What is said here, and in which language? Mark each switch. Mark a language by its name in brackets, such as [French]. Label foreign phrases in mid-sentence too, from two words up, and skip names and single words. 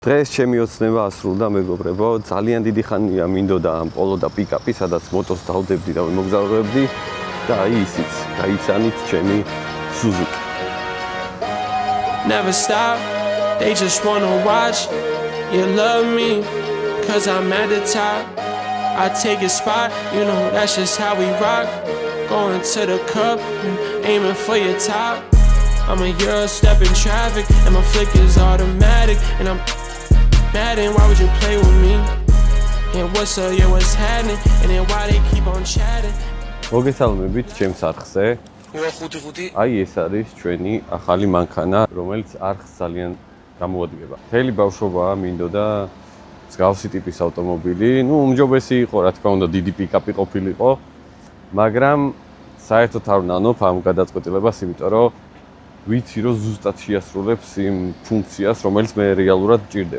[Georgian] დღეს ჩემი ოცნება ასრულდა მეგობრებო, ძალიან დიდი ხანია მინდოდა ამ პოლო და პიკაპი, სადაც მოტოს დავდებდი და მოგზაურობდი და აი ისიც, გაიცანით ჩემი Suzuki. [English] Never stop, they just wanna watch you love me, cause I'm at the top. I take a spot, you know that's just how we rock. Going to the cup, aiming for your top. I'm a Euro step in traffic, and my flick is automatic. And I'm mad, and why would you play with me? And what's up, yeah, what's happening? And then why they keep on chatting? [Georgian] მოგესალმებით ჩემს არხზე. აი ეს არის ჩვენი ახალი მანქანა, რომელიც არხს ძალიან გამოადგება. მთელი ბავშვობა მინდოდა მსგავსი ტიპის ავტომობილი. უმჯობესი იყო, რა თქმა უნდა, დიდი პიკაპი ყოფილიყო, მაგრამ საერთოდ არ ვნანობ ამ გადაწყვეტილებას, იმიტომ რომ ვიცი, რომ ზუსტად შეასრულებს იმ ფუნქციას, რომელიც მე რეალურად მჭირდება.